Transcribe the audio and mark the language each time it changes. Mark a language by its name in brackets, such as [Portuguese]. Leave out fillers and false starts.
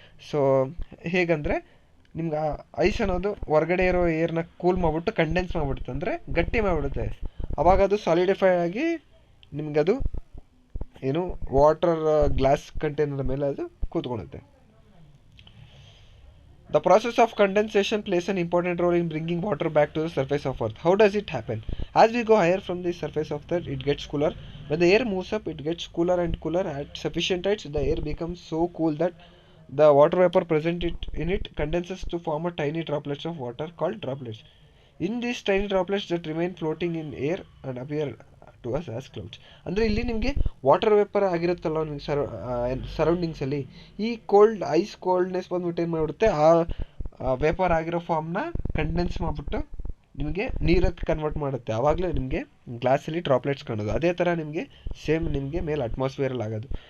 [Kannada] So ಹೇಗಂದರೆ ನಿಮ್ಗೆ ಆ ice ಅನ್ನೋದು ಹೊರಗಡೆ ಇರೋ ಏರ್ನ ಕೂಲ್ ಮಾಡಿಬಿಟ್ಟು ಕಂಡೆನ್ಸ್ ಮಾಡಿಬಿಡುತ್ತೆ, ಅಂದರೆ ಗಟ್ಟಿ ಮಾಡಿಬಿಡುತ್ತೆ. ಅವಾಗ ಅದು ಸಾಲಿಡಿಫೈ ಆಗಿ ನಿಮಗದು ಏನು ವಾಟರ್ ಗ್ಲಾಸ್ ಕಂಟೈನರ್ ಮೇಲೆ ಅದು ಕೂತ್ಕೊಳ್ಳುತ್ತೆ. [English] The process of condensation plays an important role in bringing water back to the surface of Earth. How does it happen? As we go higher from the surface of the Earth, it gets cooler. When the air moves up, it gets cooler and cooler. At sufficient heights, the air becomes so cool that the water vapor present in it condenses to form a tiny droplets of water called droplets. In these tiny droplets that remain floating in air and appear to us as clouds. [Kannada] ಅಂದರೆ ಇಲ್ಲಿ ನಿಮಗೆ water vapour ಆಗಿರುತ್ತಲ್ಲ ನಿಮಗೆ ಸರೌಂಡಿಂಗ್ಸಲ್ಲಿ, ಈ ice coldness ಬಂದ್ಬಿಟ್ಟು ಏನು ಮಾಡಿಬಿಡುತ್ತೆ, ಆ vapour ಆಗಿರೋ ಫಾರ್ಮ್ನ ಕಂಡೆನ್ಸ್ ಮಾಡಿಬಿಟ್ಟು ನಿಮಗೆ ನೀರಕ್ಕೆ ಕನ್ವರ್ಟ್ ಮಾಡುತ್ತೆ. ಆವಾಗಲೇ ನಿಮಗೆ ಗ್ಲಾಸಲ್ಲಿ ಡ್ರಾಪ್ಲೆಟ್ಸ್ ಕಾಣೋದು. ಅದೇ ಥರ ನಿಮಗೆ ಸೇಮ್ ನಿಮಗೆ ಮೇಲೆ ಅಟ್ಮಾಸ್ಫಿಯರಲ್ಲಿ ಆಗೋದು.